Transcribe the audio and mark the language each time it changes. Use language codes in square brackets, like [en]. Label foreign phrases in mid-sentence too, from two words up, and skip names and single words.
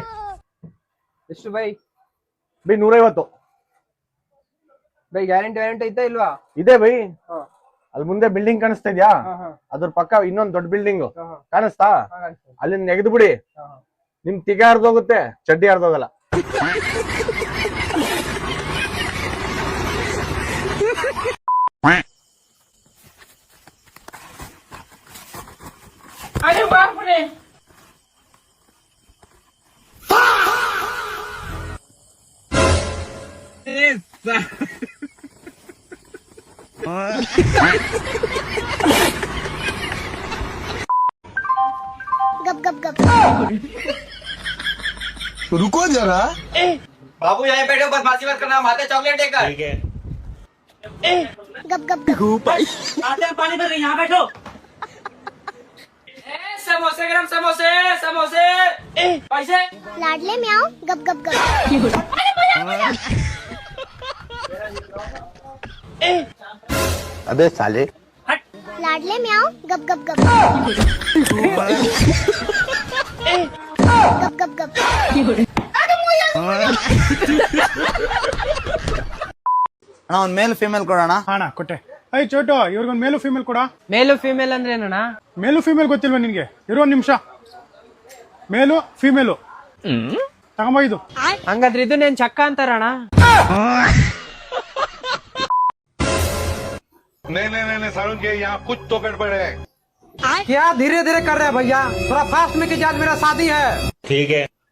[kn] ಎಷ್ಟು ಬೈ? ಬೈ 150 ಬೈ. ಗ್ಯಾರಂಟಿ ಐತಾ ಇಲ್ವಾ? ಇದೆ ಬೈ. ಅಲ್ಲಿ ಮುಂದೆ ಬಿಲ್ಡಿಂಗ್ ಕಾಣಿಸ್ತಾ ಇದ್ಯಾ? ಅದ್ರ ಪಕ್ಕ ಇನ್ನೊಂದ್ ದೊಡ್ಡ ಬಿಲ್ಡಿಂಗ್ ಕಾಣಿಸ್ತಾ? ಅಲ್ಲಿ ನೆಗೆದು ಬಿಡಿ, ನಿಮ್ ತಿಗ ಹರಿದೋಗುತ್ತೆ, ಚಡ್ಡಿ ಹರಿದೋಗಲ್ಲ. [hi] अरे बाप रे गप गप गप। रुको जरा। बाबू यहाँ बैठो, बदमाशी मत करना, माते चॉकलेट देकर। ठीक है। गप गप गप। आते हैं पानी भर, यहाँ बैठो। समोसे गरम, समोसे समोसे पैसे। लाडले में आओ। गप गप गप। अबे साले। लाडले में आओ। गप गप गप। गप गप गप। [kn] ಅಣ್ಣ ಒಂದ್ [en] male female [kn] ಕೊಡೋಣ. ಅಣ್ಣ ಕೊಟ್ಟೆ. ಐ ಚೋಟು, ಇವ್ರಿಗೊಂದು [en] male female [kn] ಕೊಡ. [en] male female [kn] ಅಂದ್ರೆ ಏನಣ್ಣ? [en] male female [kn] ಗೊತ್ತಿಲ್ವಾ ನಿನ್ಗೆ? ಇರೋ ಒಂದ್ ನಿಮಿಷ. [en] male female [kn] ತಗೊಂಬ ಇದು. ಹಂಗಾದ್ರೆ ಇದನ್ನೇನ್ ಚಕ್ಕ ಅಂತಾರಣ? [hi] नहीं सारुण के यहाँ कुछ तो गड़बड़ है। क्या धीरे धीरे कर रहे हैं भैया, थोड़ा फास्ट में कीजिए, आज मेरा शादी है। ठीक है।